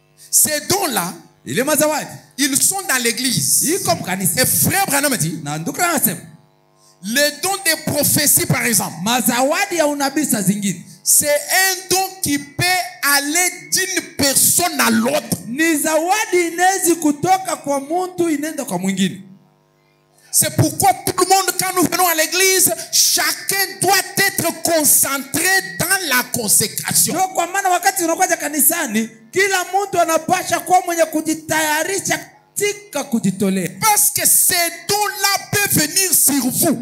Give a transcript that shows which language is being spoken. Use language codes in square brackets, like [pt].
[fr] Ces dons là, [sw] ile mazawadi, [fr] ils sont dans l'église. [sw] Iko mkanisa. [fr] Et Frère Branham dit, [sw] na ndugu anasema, [fr] les dons de prophétie par exemple, [sw] mazawadi ya unabii saa zingine, [fr] c'est un don qui peut aller d'une personne à l'autre. [sw] Ni zawadi inaweza kutoka kwa mtu inaenda kwa mwingine. [fr] C'est pourquoi tout le monde, quand nous venons à l'église, chacun doit être concentré dans la consécration. [sw] Ndio kwa maana wakati unakuja kanisani, kila mtu anapasha kuwa mwenye kujitayarisha katika kujitolea. [fr] Parce que ces dons-là peuvent venir sur vous.